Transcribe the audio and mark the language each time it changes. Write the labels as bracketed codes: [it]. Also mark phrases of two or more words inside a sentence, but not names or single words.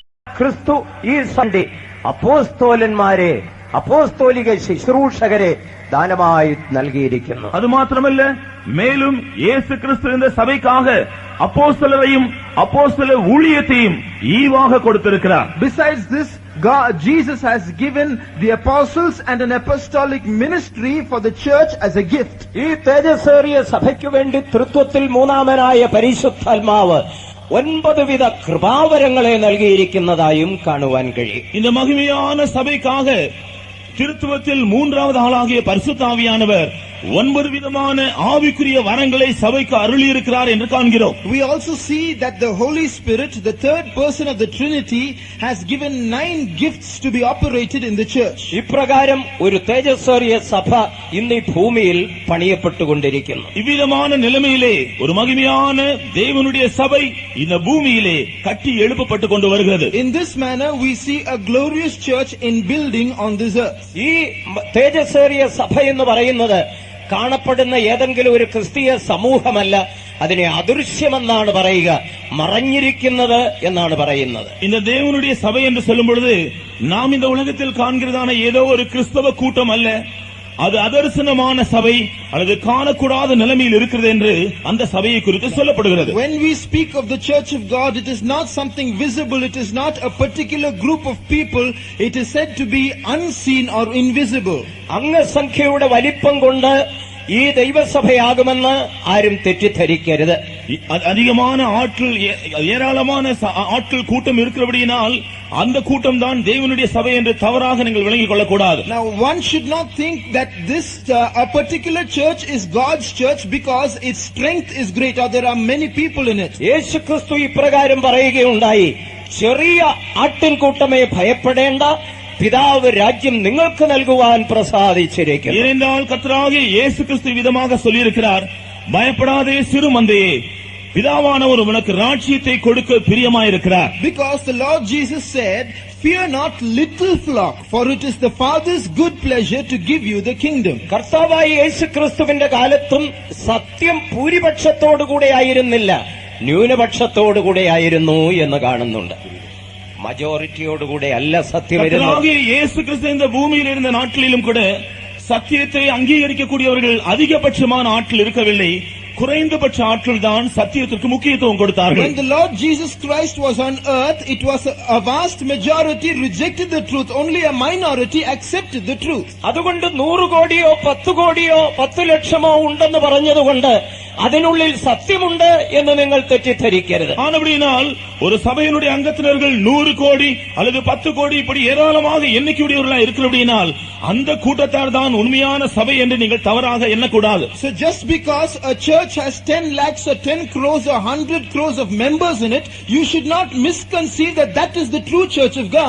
[ml] ക്രിസ്തു ഈ സൺഡേ അപ്പോസ്തോലന്മാരെ, അപ്പോസ്തോലിക ശുശ്രൂഷകരെ ദാനമായി നൽകിയിരിക്കുന്നു. [ta] அது மாத்திரமல்ல, மேலும் இயேசு கிறிஸ்து இந்த சபைக்காக அப்போஸ்தலரையும் அப்போஸ்தல ஊழியத்தையும் ஈவாக கொடுத்திருக்கிறார். [en] Besides this, Jesus has given the apostles and an apostolic ministry for the church as a gift. [ml] ഈ തേജസ്സേറിയ സഭയ്ക്കു വേണ്ടി തൃത്വത്തിൽ മൂന്നാമനായ പരിശുദ്ധാത്മാവ് 9 വിധ കൃപാവരങ്ങളെ നൽകിയിരിക്കുന്നതായും കാണുവാൻ കഴിയും. [ta] இந்த மகிமையான சபைக்காக திருத்துவத்தில் மூன்றாவது ஆளாகிய பரிசுத்த ஆவியானவர் 9 விதமான ஆவிக்குரிய வரங்களை சபைக்கு அருளி இருக்கிறார் என்று காண்கிறோம். [en] We also see that the Holy Spirit, the third person of the Trinity, has given 9 gifts to be operated in the church. [ml] ഇപ്രകാരം ഒരു തേജസ്സേറിയ സഭ ഇന്ന് ഈ ഭൂമിയിൽ പണിയപ്പെട്ടുകൊണ്ടിരിക്കുന്നു. [ta] இவ்விதமான நிலைமையிலே ஒரு மகிமையான தேவனுடைய சபை இந்த பூமியிலே கட்டி எழுப்பப்பட்டுக் கொண்டு வருகிறது. [en] In this manner we see a glorious church in building on this earth. [ml] ഈ തേജസ്സേറിയ സഭ എന്ന് പറയുന്നത് കാണപ്പെടുന്ന ഏതെങ്കിലും ഒരു ക്രിസ്തീയ സമൂഹമല്ല, അതിനെ അദൃശ്യമെന്നാണ് പറയുക, മറഞ്ഞിരിക്കുന്നത് എന്നാണ് പറയുന്നത്. [ta] இந்த தேவனுடைய சபை என்று சொல்லும் பொழுது நாம் இந்த உலகத்தில் காண்கிறதான ஏதோ ஒரு கிறிஸ்தவ கூட்டம் அல்ல, அது அதர்சனமான சபை அல்லது காணக்கூடாத நிலைமையில் இருக்கிறது என்று அந்த சபையை குறித்து சொல்லப்படுகிறது. [en] When we speak of the church of God, it is not something visible, it is not a particular group of people, it is said to be unseen or invisible. [ml] അംഗസംഖ്യയുടെ വലിപ്പം കൊണ്ട് ഈ ദൈവസഭയാകുമെന്ന് ആരും തെറ്റിദ്ധരിക്കരുത്. [ta] அதிகமான ஆட்கள், ஏராளமான ஆட்கள் கூட்டம் இருக்கிறபடியினால் அந்த கூட்டம் தான் தேவனுடைய சபை என்று தவறாக நீங்கள் விளங்கிக் கொள்ளக்கூடாது. [en] Now one should not think that this a particular church is God's church because its strength is great or there are many people in it. [ml] യേശുക്രിസ്തു ഇപ്രകാരം പറയുകയുണ്ടായി, ചെറിയ ആട്ടിൻകൂട്ടമേ ഭയപ്പെടേണ്ട, പിതാവ് രാജ്യം നിങ്ങൾക്ക് നൽകുവാൻ പ്രസാദിച്ചിരിക്കുന്നു. [ta] ஏனென்றால் கர்த்தராகிய இயேசு கிறிஸ்து விதமாக சொல்லியிருக்கிறார், பயப்படாதே சிறு மந்தையே, பிதாவானவர் உனக்கு ராஜ்யத்தை கொடுக்க பிரியமாயிருக்கிறார். [en] Because the Lord Jesus said, fear not little flock, for it is the Father's good pleasure to give you the kingdom. [ml] കർത്താവായ യേശുക്രിസ്തുവിന്റെ കാലത്തും സത്യം ഭൂരിപക്ഷത്തോടുകൂടെ ആയിരുന്നില്ല, ന്യൂനപക്ഷത്തോടുകൂടെ ആയിരുന്നു എന്ന് കാണുന്നുണ്ട്. മജോറിറ്റിയോടുകൂടെ അല്ല സത്യം. [ta] இயேசு கிறிஸ்து இந்த பூமியில் இருந்த நாட்களிலும் கூட சத்தியத்தை அங்கீகரிக்கக்கூடியவர்கள் அதிகபட்சமான ஆட்கள் இருக்கவில்லை, குறைந்தபட்ச ஆட்கள் தான் சத்தியத்திற்கு முக்கியத்துவம் கொடுத்தார்கள். [en] When the Lord Jesus Christ was on earth, it was a vast majority rejected the truth, only a minority accepted the truth. [ml] അതുകൊണ്ട് 100 കോടിയോ 10 കോടിയോ 10 ലക്ഷമോ ഉണ്ടെന്ന് പറഞ്ഞതുകൊണ്ട് അതിനുള്ളിൽ സത്യമുണ്ട് എന്ന് നിങ്ങൾ തെറ്റിദ്ധരിക്കരുത്. [ta] ஆனபடியால் ஒரு சபையினுடைய அங்கத்தினர்கள் 100 கோடி அல்லது 10 கோடி இப்படி ஏராளமாக எண்ணிக்கையுடையவர்களாக இருக்கிறபடியால் அந்த கூட்டத்தார் தான் உண்மையான சபை என்று நீங்கள் தவறாக எண்ணக்கூடாது. [en] So just because a church has 10 lakhs or 10 crores or 100 crores of members in it, you should not misconceive that that is the true church of God.